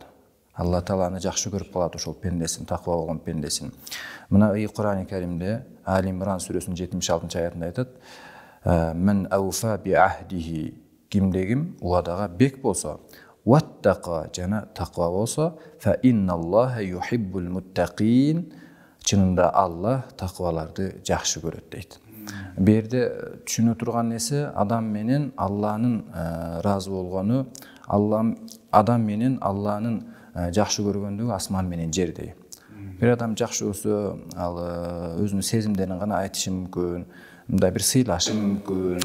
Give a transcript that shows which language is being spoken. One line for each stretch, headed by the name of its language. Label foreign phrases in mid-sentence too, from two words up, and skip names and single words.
Kyrgyz: Алла Таала аны жакшы көрүп калат, ошол пендесин, такыба болгон пендесин. Мына Кур'ан-ы Каримде Али Имран сүрөсүнүн 76-аятында айтат:
Arabic: "من أوفى بعهده",
Kyrgyz: кимде ким уадага бек болсо, ваттақа жана тақва болса,
Arabic: فإن الله يحب المتقين,
Kyrgyz: чынында Алла тақваларды жақсы көрөт дейт. Берде түшүнө турган нерсе адам менен Алланын разы болгону, адам менен Алланын жақсы көргөндүгү асман менен жердей. Бир адам жақсы болсо, ал өзүнүн сезимдерин гана айтышы мүмкүн, мындай бир сыйлашы мүмкүн,